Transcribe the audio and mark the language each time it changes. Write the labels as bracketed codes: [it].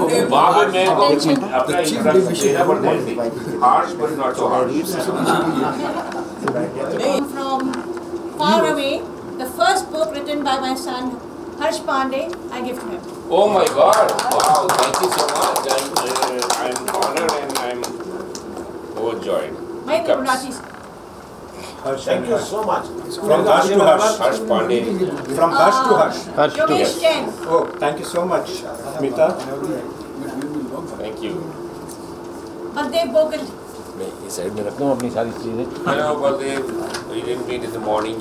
[hi] वहाँ पे मैं अपना देना पड़ता है [en] harsh but not so harsh. From far away, the first book written by my son Harsh Pandey, I give to him. Oh my God! Wow! Thank you so much. I'm honored and I'm overjoyed. My Gurunati. Thank you so much. From Harsh to Harsh. Harsh Pandey. From Harsh to Harsh. Yogesh Jain. Oh, thank you so much, Mita. Thank you. Baldev Bogal. [hi] मैं इस side में रखता हूँ अपनी सारी चीजें। [en] I know, but we didn't meet in the morning.